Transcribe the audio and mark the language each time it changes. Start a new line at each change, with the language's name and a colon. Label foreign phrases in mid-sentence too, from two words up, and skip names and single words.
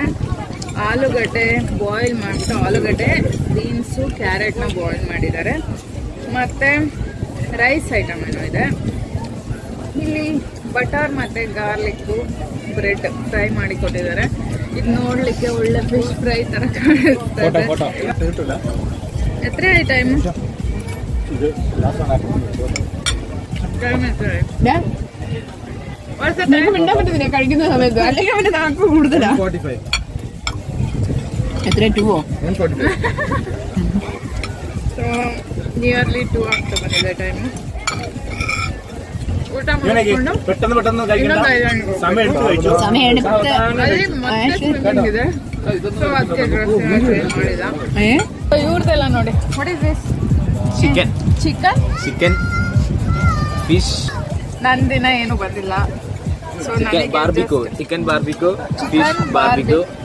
Kannada: ಆಲೂಗಡ್ಡೆ ಬಾಯ್ಲ್ ಮಾಡಿಬಿಟ್ಟು ಆಲೂಗಡ್ಡೆ, ಬೀನ್ಸು, ಕ್ಯಾರೆಟ್ನ ಬಾಯ್ಲ್ ಮಾಡಿದ್ದಾರೆ. ಮತ್ತು
English: rice item
Kannada: ಏನೋ ಇದೆ. ಇಲ್ಲಿ ಬಟರ್ ಮತ್ತು
English: garlic bread
Kannada: ಫ್ರೈ ಮಾಡಿ ಕೊಟ್ಟಿದ್ದಾರೆ. ಇದು ನೋಡಲಿಕ್ಕೆ ಒಳ್ಳೆ
English: fish fry
Kannada: ಥರ ಕಾಣಿಸ್ತದೆ.
Malayalam: ಎത്ര ಟೈಮ್ കഴിക്കുന്ന സമയത്ത് അല്ലെങ്കിൽ അവന്റെ നാക്ക് കൂടുതലാ. എത്ര 2
English: so nearly
Kannada: 2 ಆಗ್ತಾ ಬಂದಿದೆ ಟೈಮು. ಊಟ ಮಾಡಿಕೊಂಡು
Malayalam: സമയം എടുത്ത്
Kannada: ಅಲ್ಲಿ ಮತ್ತೆ ಸ್ವಿಮ್ಮಿಂಗ್ ಇದೆ. ಸೊ ಅದಕ್ಕೆ
English: dress change
Kannada: ಮಾಡಿದ. ಇವ್ರದೆಲ್ಲ ನೋಡಿ.
English: what is this?
Kannada: ಚಿಕನ್ ಚಿಕನ್
English: chicken fish
Kannada: ನಂದಿನ ಏನು ಬಂದಿಲ್ಲ. ಸೊ
English: chicken barbecue chicken barbecue fish barbecue